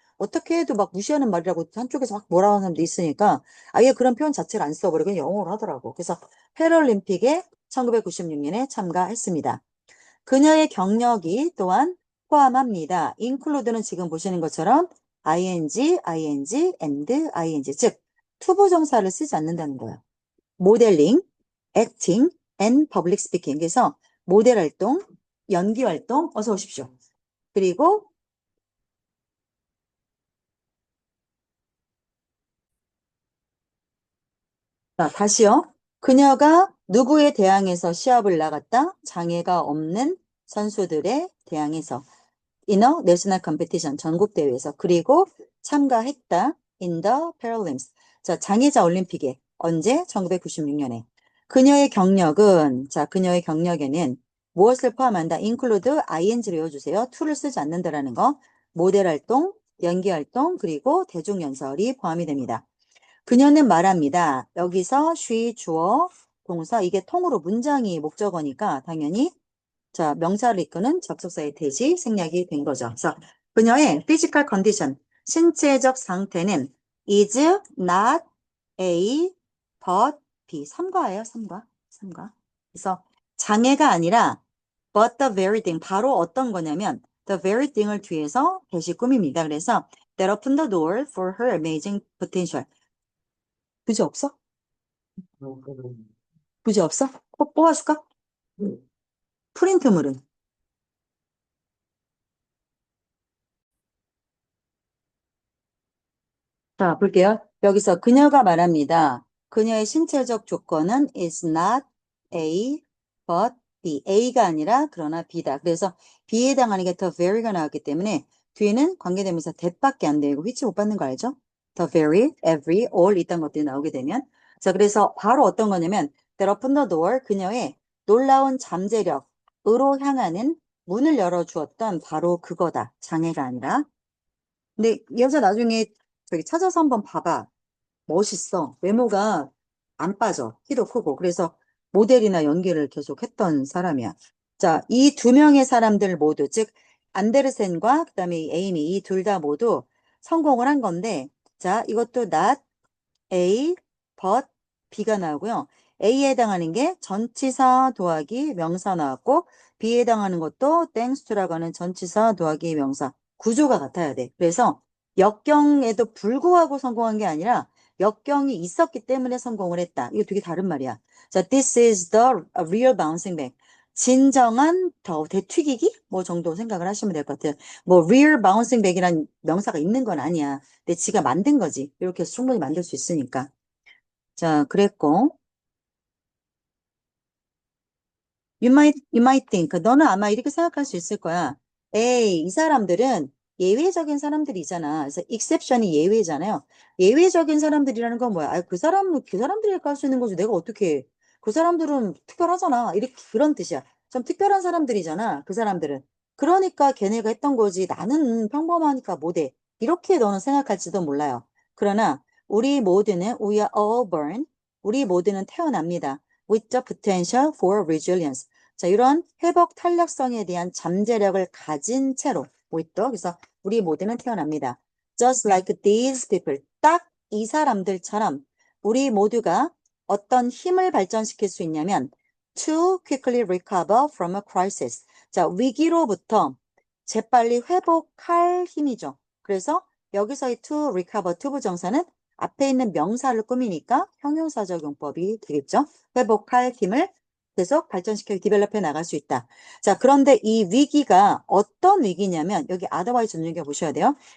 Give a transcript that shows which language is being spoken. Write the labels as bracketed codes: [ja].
[ko] 어떻게 해도 막 무시하는 말이라고 한쪽에서 막 뭐라 하는 사람도 있으니까 아예 그런 표현 자체를 안 써버리고 영어로 하더라고. 그래서 패럴림픽에 1996년에 참가했습니다. 그녀의 경력이 또한 포함합니다. include는 지금 보시는 것처럼 ing, and, 즉 투부정사를 쓰지 않는다는 거예요. [en] 모델링, acting, and public speaking. [ko] 그래서 모델 활동, 연기 활동, 어서 오십시오. 그리고 자, 다시요. 그녀가 누구에 대항해서 시합을 나갔다? 장애가 없는 선수들에 대항해서. [en] in a national competition, [ko] 전국 대회에서. 그리고 참가했다. [en] in the Paralympics. [ko] 자, 장애자 올림픽에. 언제? 1996년에. 그녀의 경력은, 자, 그녀의 경력에는 무엇을 포함한다? include ing를 외워주세요. to를 쓰지 않는다라는 거. 모델 활동, 연기 활동, 그리고 대중연설이 포함이 됩니다. 그녀는 말합니다. 여기서 she, 주어, 동사, 이게 통으로 문장이 목적어니까 당연히 자, 명사를 이끄는 접속사의 대시 생략이 된 거죠. 그래서 그녀의 [en] physical condition, [ko] 신체적 상태는 [en] is not A, but B. [ko] 3과예요, 3과. 3과. 그래서 장애가 아니라 [en] but the very thing, [ko] 바로 어떤 거냐면 [en] the very thing [ko] 을 뒤에서 대시 꾸밉니다. 그래서 [en] that opened the door for her amazing potential. [ko] 부지 없어? 부지 없어? 뽑아줄까? 프린트물은? 자, 볼게요. 여기서 그녀가 말합니다. 그녀의 신체적 조건은 [en] is not A, but B. [ko] A가 아니라 그러나 B다. 그래서 B에 해당하는 게 the very가 나왔기 때문에 뒤에는 관계대명사 that밖에 안 되고 which 못 받는 거 알죠? the very, every, all 이딴 것들이 나오게 되면 자, 그래서 바로 어떤 거냐면 [en] that opened the door, [ko] 그녀의 놀라운 잠재력으로 향하는 문을 열어주었던 바로 그거다. 장애가 아니라. 근데 이 여자 나중에 저기 찾아서 한번 봐봐. 멋있어. 외모가 안 빠져. 키도 크고. 그래서 모델이나 연기를 계속 했던 사람이야. 자, 이 두 명의 사람들 모두, 즉, 안데르센과 그다음에 이 에이미, 이 둘 다 모두 성공을 한 건데, 자, 이것도 not A, but B가 나오고요. A에 해당하는 게 전치사 더하기 명사 나왔고, B에 해당하는 것도 thanks to라고 하는 전치사 더하기 명사. 구조가 같아야 돼. 그래서 역경에도 불구하고 성공한 게 아니라 역경이 있었기 때문에 성공을 했다. 이거 되게 다른 말이야. 자, [en] this is the real bouncing back. [ko] 진정한 더 되튀기기? 뭐 정도 생각을 하시면 될 것 같아요. 뭐 real bouncing back이란 명사가 있는 건 아니야. 근데 지가 만든 거지. 이렇게 해서 충분히 만들 수 있으니까. 자, 그랬고. [en] You might think. [ko] 너는 아마 이렇게 생각할 수 있을 거야. 에이, 이 사람들은 예외적인 사람들이잖아. 그래서 exception이 예외잖아요. 예외적인 사람들이라는 건 뭐야? 아, 그 사람들이 할 수 있는 거지. 내가 어떻게 해. 그 사람들은 특별하잖아. 이렇게 그런 뜻이야. 좀 특별한 사람들이잖아. 그 사람들은. 그러니까 걔네가 했던 거지. 나는 평범하니까 못해. 이렇게 너는 생각할지도 몰라요. 그러나 우리 모두는 [en] we are all born. [ko] 우리 모두는 태어납니다. [en] with the potential for resilience. [ko] 자, 이런 회복 탄력성에 대한 잠재력을 가진 채로 [en] with the, [ko] 그래서 우리 모두는 태어납니다. [en] Just like these people. [ko] 딱 이 사람들처럼 우리 모두가 어떤 힘을 발전시킬 수 있냐면 [en] to quickly recover from a crisis. [ko] 자, 위기로부터 재빨리 회복할 힘이죠. 그래서 여기서의 to recover, to 부정사는 앞에 있는 명사를 꾸미니까 형용사적 용법이 되겠죠. 회복할 힘을 계속 발전시켜 디벨롭해 나갈 수 있다. 자, 그런데 이 위기가 어떤 위기냐면 여기 otherwise 눈여겨보셔야 돼요.